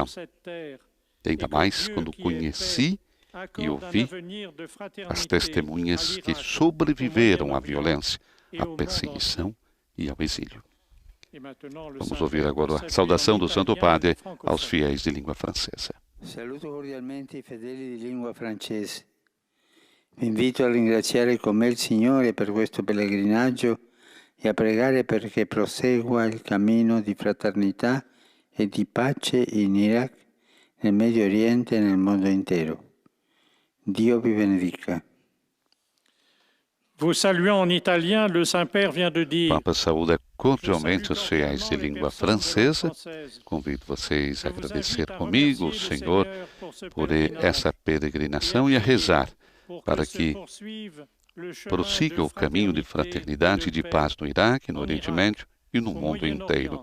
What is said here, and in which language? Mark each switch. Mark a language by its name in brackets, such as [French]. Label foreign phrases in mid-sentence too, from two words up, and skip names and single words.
[Portuguese] E ainda mais quando conheci e ouvi as testemunhas que sobreviveram à violência, à perseguição e ao exílio. Vamos ouvir agora a saudação do Santo Padre aos fiéis de língua francesa. [Italian] Saluto cordialmente i fedeli di lingua francese. Vi invito a ringraziare con me il Signore per questo pellegrinaggio e a pregare perché prosegua il cammino di fraternità e di pace in Iraq, nel Medio Oriente e nel mondo intero. Dio vi benedica. [French] Vous saluant en italien, le Saint-Père vient de dire. [Portuguese] Papa saúda cordialmente os fiéis de língua francesa. Convido vocês a agradecer comigo o Senhor por essa peregrinação e a rezar para que prossiga o caminho de fraternidade e de paz no Iraque, no Oriente Médio e no mundo inteiro.